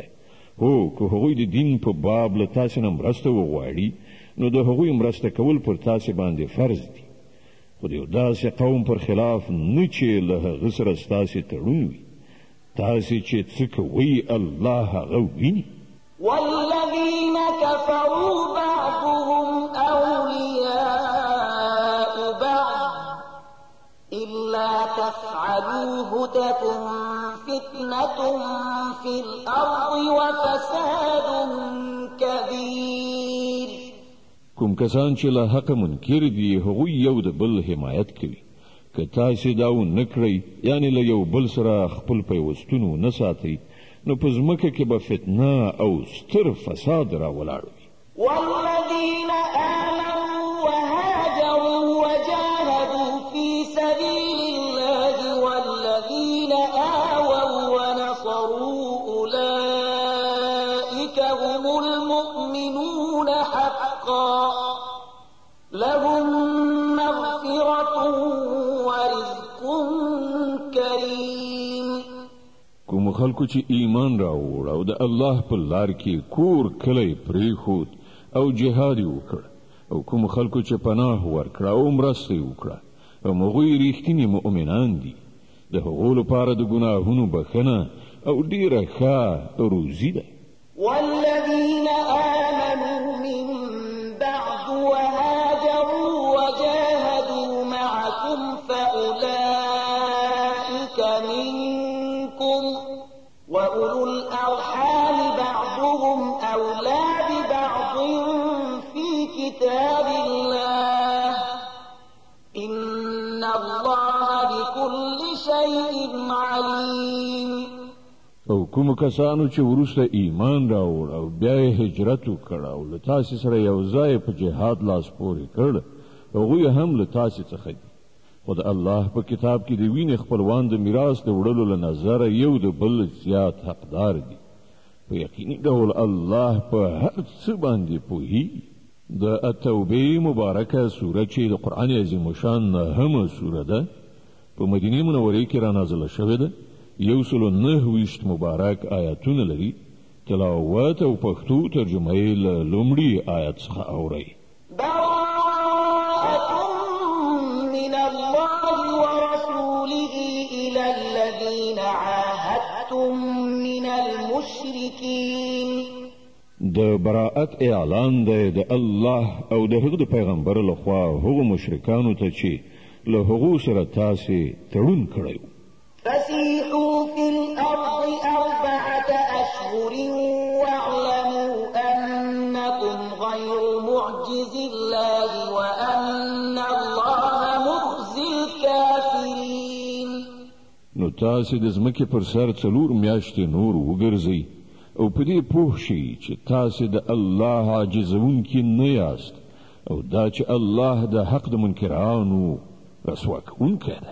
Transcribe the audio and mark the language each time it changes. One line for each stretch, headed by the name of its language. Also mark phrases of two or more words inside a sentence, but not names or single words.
Pashto: هو که هغوی د دین په باب له تاسې نه مرسته وغواړي نو د هغوی مرسته کول پر تاسې باندې فرض دي، خو د یو داسې قوم پر خلاف نه چې له هغه سره ستاسې تړون وي. تاسې چې څه کوئ الله هغه ویني.
Arabic: والذين كفروا بعضهم أولياء بعض إلا تفعلوه تكن فتنة في الأرض وفساد كبير.
Pashto: کوم کسان چې له حق منکر دي هغوی یو د بل حمایت کوي که تاسې دا ونه کړئ یعنی له یو بل سره خپل پیوستون ونه ساتئ نو په ځمکه کې به فتنه او ستر فساد راولاړ وي
Arabic: والذين آمنوا وهاجروا وجاهدوا في سبيل الله والذين آووا ونصروا أولئك هم المؤمنون حقا لهم مغفرة ورزق كريم
Pashto: کوم خلکو چې ایمان راوړ او د الله په لار کې کور کلی پریښود او جهاد وکړ او کوم خلکو چې پناه ورکړه او مرسته وکړه هغوی ریښتیني مؤمنان دي د هغو لپاره د ګناهونو بخښنه او ډیره ښه روزي ده
Arabic: والذين آمنوا من بعد وهاجروا وجاهدوا معكم فأولئك منكم وأولو الأرحام بعضهم أولى ببعض في كتاب الله إن الله بكل شيء عليم
Pashto: او کوم کسانو چې وروسته ایمان راوړ او بیا هجرت وکړ او له تاسې سره یو ځای په جهاد لاس پورې کړ هغوی هم له تاسې څخه دي خو د الله په کتاب کې د وینې خپلوان د میراث د وړلو له نظره یو د بل زیات حقدار دي په یقیني ډول الله په هر څه باندې پوهیږي د التوبې مبارکه سوره چې د قرآن عظیم شان نهمه سوره ده په مدینه منورې کې را نازله شوې ده 109 مبارک آیاتونه لري تلاوت او پښتو ترجمه یې له لومړي آیت څخه اورئ
Arabic: براءة من الله ورسوله إلى الذين عاهدتم من المشركين
Pashto: د براءت اعلان دی د الله او د هغه د پیغمبر لخوا هغو مشرکانو ته چې له هغو سره تاسې تړون کړی
Arabic: فسيحوا في الأرض 4 أشهر واعلموا أنكم غير معجز الله وأن الله مخزي الكافرين
Pashto: نو تاسې د ځمکې پر سر 4 میاشتې نور وګرځئ او په دې پوه شئ چې تاسې د الله عاجزونکي نه یاست او دا چې الله د حق د منکرانو رسوا کوونکی دی